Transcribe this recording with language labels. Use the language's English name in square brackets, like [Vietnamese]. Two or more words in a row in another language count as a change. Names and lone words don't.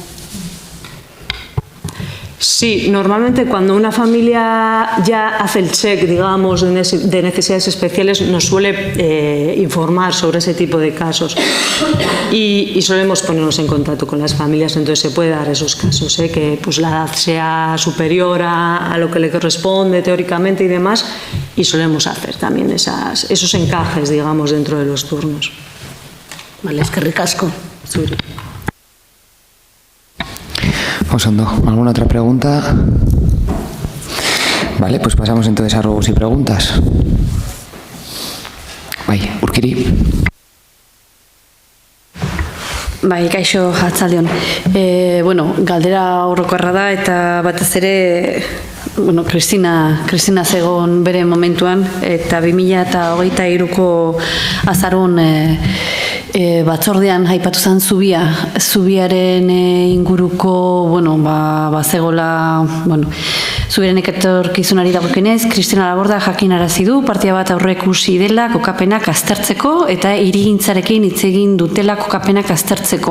[Spanish] Sí, normalmente cuando una familia ya hace el check, digamos, de necesidades especiales, nos suele informar sobre ese tipo de casos y solemos ponernos en contacto con las familias. Entonces se puede dar esos casos, que la edad sea superior a lo que le corresponde teóricamente y demás, y solemos hacer también esos encajes, digamos, dentro de los turnos. Vale, [Basque] eskerrik asko. Zuri. Osondo, [Spanish] ¿alguna otra pregunta? Vale, pues pasamos entonces a ruegos y preguntas. Urkiri. [Basque] Kaixo, Arratsaldeon. Galdera orokorra da eta batez ere Kristina zegon bere momentuan, eta 2023ko azaroan batzordean aipatu zen zubiaren inguruko, zegoela, zubiaren etorkizunari dagokionez, Kristina Laborda jakinarazi du partia bat aurreikusi dela kokapenak aztertzeko eta hirigintzarekin hitz egin dutela kokapenak aztertzeko.